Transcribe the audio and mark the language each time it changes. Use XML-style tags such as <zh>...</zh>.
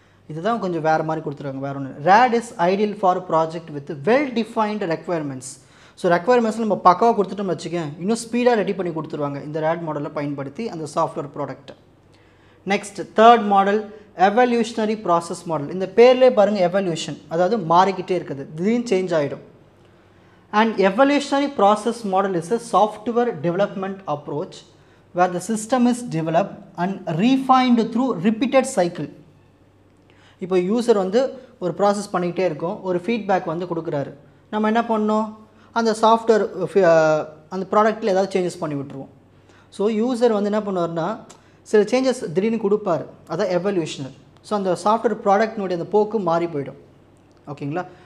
<ta>இதுதான் கொஞ்சம் வேறு மாதிரி கொடுத்துருவாங்க, வேறு ஒன்று.</ta> <en>RAD is ideal for project with well defined requirements.</en> <ta>So ரெக்குயர்மெண்ட்ஸில் நம்ம பக்காவாக கொடுத்துட்டோம்னு வச்சுக்கேன், இன்னும் ஸ்பீடாக ரெடி பண்ணி கொடுத்துருவாங்க இந்த ரேட் மாடலை பயன்படுத்தி அந்த சாஃப்ட்வேர் ப்ராடக்ட்டை.</ta> <en>Next third model evolutionary process model.</en> <ta>இந்த பேர்லேயே பாருங்கள், எவல்யூஷன், அதாவது மாறிக்கிட்டே இருக்குது, திடீர்னு சேஞ்ச் ஆகிடும்.</ta> <en>An evolutionary process model is a software development approach where the system is developed and refined through repeated cycle.</en> <ta>இப்போ யூசர் வந்து ஒரு ப்ராசஸ் பண்ணிக்கிட்டே இருக்கும், ஒரு ஃபீட்பேக் வந்து கொடுக்குறாரு. நம்ம என்ன பண்ணோம், அந்த சாஃப்ட்வேர் அந்த ப்ராடக்ட்டில் ஏதாவது சேஞ்சஸ் பண்ணி விட்டுருவோம். ஸோ யூசர் வந்து என்ன பண்ணுவார்னா, சில சேஞ்சஸ் திடீர்னு கொடுப்பார், அதான் எவல்யூஷனர். ஸோ அந்த சாஃப்ட்வேர் ப்ராடக்ட்னுடைய அந்த போக்கு மாறி போயிடும். ஓகேங்களா.</ta>